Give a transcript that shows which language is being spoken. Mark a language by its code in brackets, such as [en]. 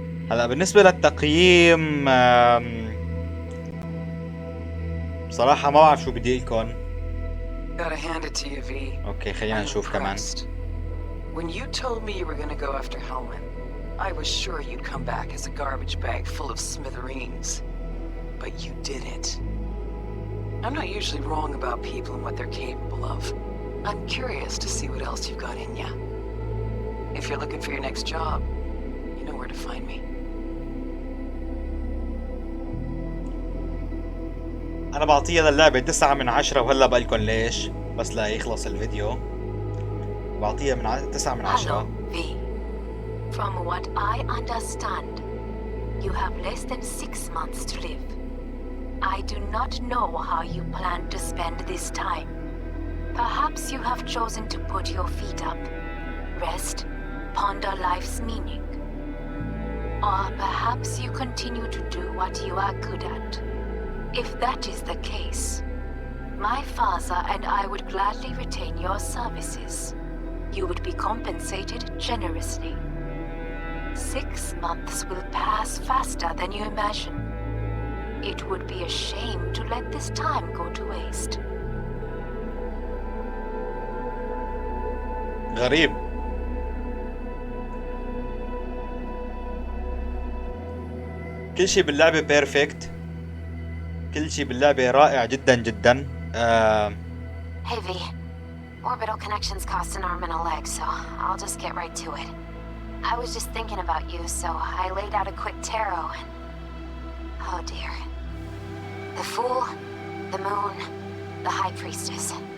[ar] هلا بالنسبة للتقييم بصراحة ما بعرف شو بدي لكم. [en] Gotta hand it to you, V. [ar] اوكي خلينا نشوف كمان. [en] When you told me you were gonna go after Hellman, I was sure you'd come back as a garbage bag full of smithereens. But you didn't. I'm not usually wrong about people and what they're capable of. I'm curious to see what else you've got in ya. If you're looking for your next job, you know where to find me. [ar] أنا بعطيها للعبة 9 من 10 وهلا بقلكن ليش بس لا يخلص الفيديو. بعطيها من 9 من 10. [en] V. From what I understand, you have less than 6 months to live. I do not know how you plan to spend this time. Perhaps you have chosen to put your feet up, rest, ponder life's meaning. Or perhaps you continue to do what you are good at. If that is the case, my father and I would gladly retain your services. You would be compensated generously. 6 months will pass faster than you imagine. It would be a shame to let this time go to waste. [ar] غريب. كل شيء باللعبة بيرفكت. كل شيء باللعبة رائع جدا جدا. [en] Hey V, orbital connections cost an arm and a leg, so I'll just get right to it. I was just thinking about you, so I laid out a quick tarot and... oh dear. The Fool, the Moon, the High Priestess.